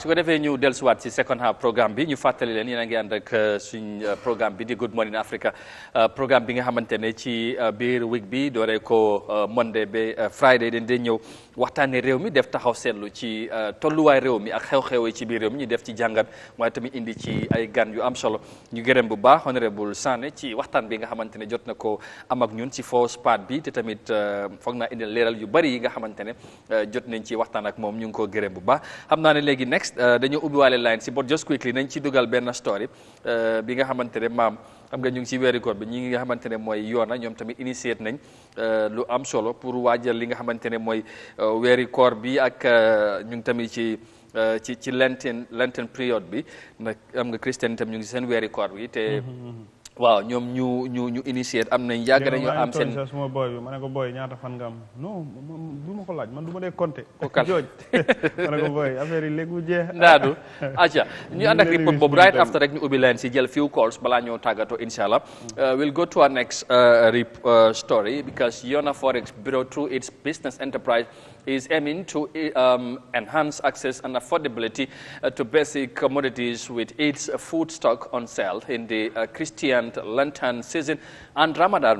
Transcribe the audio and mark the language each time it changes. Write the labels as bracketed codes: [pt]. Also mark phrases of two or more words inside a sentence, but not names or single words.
[en] So, whenever you [wo] del swat ci [en] second half [wo] programme bi ñu fatali leen yéen a ngi ànd ak suñ programme bi di Good Morning Africa programme bi nga xamante ne ci biir week bi dooree ko Monday ba Friday dañ dee ñëw waxtaanee réew mi def taxaw seetlu ci tolluwaay réew mi ak xew-xew yi ci biir réew mi ñu def ci jàngat waaye tamit indi ci ay gan yu am solo ñu gërëm bu baax honorable Sané ci waxtaan bi nga xamante ne jot na ko am ak ñun ci [en] first part [wo] bi te tamit foog naa indi leeral yu bari yi nga xamante ne jot nañ ci waxtaan ak moom ñu ngi ko gërëm bu baax. xam naa ne léegi next dañoo ubbiwaale line si [en] but just quickly [wo] nañ ci dugal benn story bi nga xamante ne maam xam nga ñu ngi ci weeri koor bi ñi nga xamante ne mooy Yona ñoom tamit initiate nañ lu am solo pour waajal li nga xamante ne mooy weeri koor bi ak ñu ngi tamit ci Lenten période bi nag am nga Christian tam ñu ngi seen weeri koor bi te waaw ñoom ñu initiate am nañ yàgg nañu am seen suma boy bi ma ne ko boy ñaata fan nga am non du ma ko laaj man du ma dee compter ko kal jooj ma ne ko boy affaire yi léegi mu jeex ndaadu aca ñu ànd ak report boobu [en] right after [wo] rek ñu ubbi leen si jël [en] few calls [wo] balaa ñoo tàggatoo inshallah [en] we'll go to our next story because Yona Forex Bureau through its business enterprise is aiming to enhance access and affordability to basic commodities with its food stock on sale in the Christian Lenten season and Ramadan.